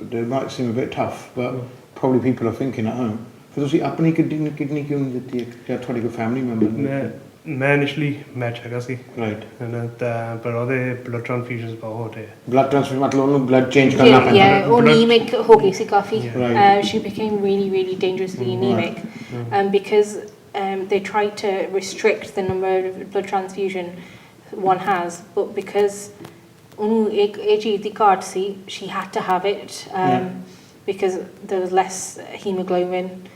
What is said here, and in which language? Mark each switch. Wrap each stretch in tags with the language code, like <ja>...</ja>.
<en>They might seem a bit tough, but probably people are thinking at home. For</en> <pa>ਤੁਸੀਂ ਆਪਣੀ kidney ਕਿਉਂ ਨਹੀਂ ਦਿੱਤੀ ਜਾਂ ਤੁਹਾਡੇ ਕੋਈ ਫੈਮਿਲੀ ਮੈਂਬਰ ਮੈਂ ਇਨੀਸ਼ੀਅਲੀ ਮੈਚ ਹੈਗਾ ਸੀ ਰਾਈਟ ਪਰ ਉਹਦੇ ਬਲੱਡ ਟ੍ਰਾਂਸਫਿਊਜ਼ਨਸ ਬਹੁਤ ਹੋਤੇ ਬਲੱਡ ਟ੍ਰਾਂਸਫਿਊਜ਼ਨ ਮਤਲਬ ਉਹਨੂੰ ਬਲੱਡ ਚੇਂਜ ਕਰਨਾ ਪੈਂਦਾ ਹੈ ਉਹ anemic ਹੋ ਗਈ ਸੀ ਕਾਫੀ</pa> <en>she became really dangerously anemic because they tried to restrict the number of blood transfusion one has, but because</en> <pa>ਉਹਨੂੰ ਇੱਕ ਚੀਜ਼ ਦੀ ਘਾਟ ਸੀ</pa> <en>she had to have it because there was less hemoglobin.</en>